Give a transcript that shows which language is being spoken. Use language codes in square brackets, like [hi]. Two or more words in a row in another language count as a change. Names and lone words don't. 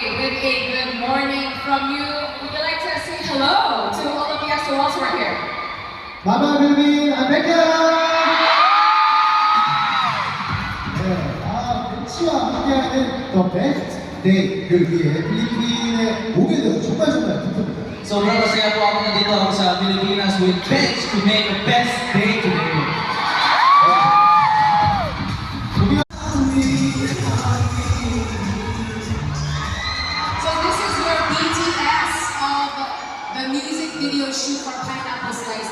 [en] getting a good morning from you. Would you like to say hello to all of the extra walls right here? Mama Philippines, I'm back here! [ko] 벤치와 함께하는 The Best Day를 위해 필리핀에 오게 되어 정말 기쁩니다. [tl] Sobrang masaya po ako nandito ako sa Pilipinas with Bench [en] to make the best day today. So this is your BTS of the music video shoot for Pineapple Slice.